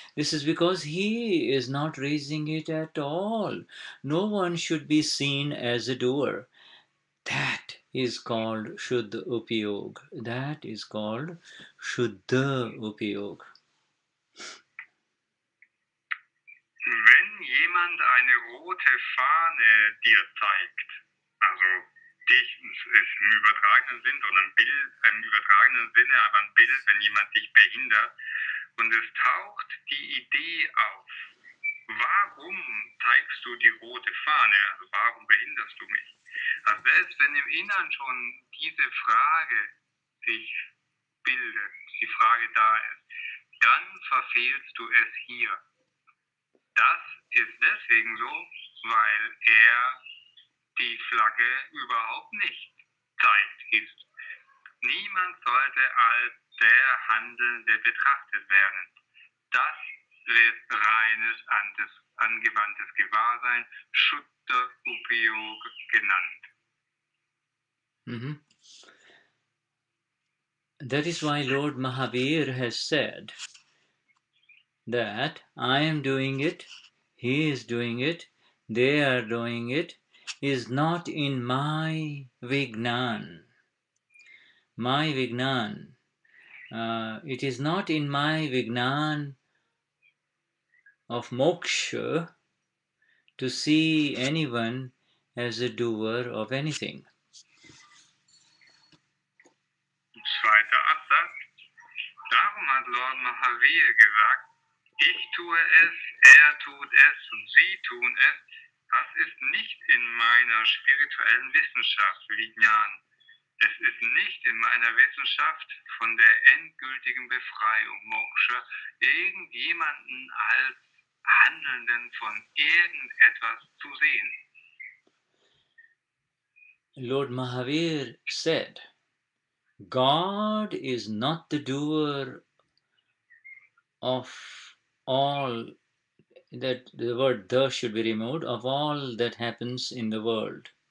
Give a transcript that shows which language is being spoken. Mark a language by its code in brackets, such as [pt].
[en] This is because he is not raising it at all. No one should be seen as a doer. That is called Shuddha upayoga. That is called Shuddha upayoga. [de] Wenn jemand eine rote Fahne dir zeigt, also dich ist im übertragenen Sinn oder ein Bild, im übertragenen Sinne, aber ein Bild, wenn jemand dich behindert, und es taucht die Idee auf, warum zeigst du die rote Fahne, also warum behinderst du mich? Also selbst wenn im Innern schon diese Frage sich bildet, die Frage da ist, dann verfehlst du es hier. Das ist deswegen so, weil er die Flagge überhaupt nicht zeigt. Niemand sollte als der Handelnde betrachtet werden. Das wird reines angewandtes Gewahrsein, Shuddha upayoga genannt. Mm-hmm. [en] That is why Lord Mahavir has said that I am doing it, he is doing it, they are doing it, is not in my Vignan. My Vignan. It is not in my Vignan of moksha to see anyone as a doer of anything. [de] Zweiter Absatz. Darum hat Lord Mahavir gesagt, ich tue es, er tut es und sie tun es. Das ist nicht in meiner spirituellen Wissenschaft, Vignan. Es ist nicht in meiner Wissenschaft von der endgültigen Befreiung, Moksha, irgendjemanden als Handelnden von irgendetwas zu sehen. [en] Lord Mahavir said, God is not the doer of all, that the word the should be removed, of all that happens in the world.